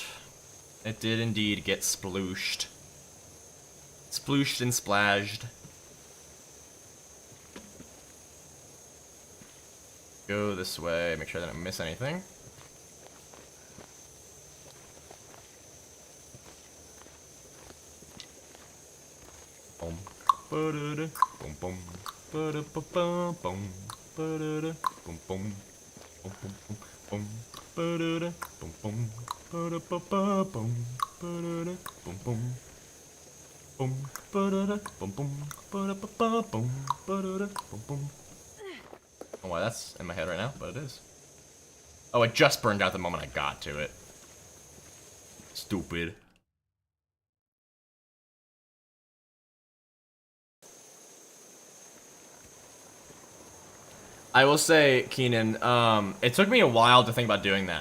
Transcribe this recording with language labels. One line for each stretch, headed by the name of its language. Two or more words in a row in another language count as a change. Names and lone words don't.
English: It did indeed get splooshed. Splooshed and splashed. Go this way, make sure I didn't miss anything. Boom. Ba-da-da, boom boom. Ba-da-ba-ba, boom. Ba-da-da, boom boom. Boom boom boom boom. Ba-da-da, boom boom. Ba-da-ba-ba, boom. Ba-da-da, boom boom. Boom. Ba-da-da, boom boom. Ba-da-ba-ba, boom. Ba-da-da, boom boom. Oh, why that's in my head right now, but it is. Oh, it just burned out the moment I got to it. Stupid. I will say, Keenan, it took me a while to think about doing that.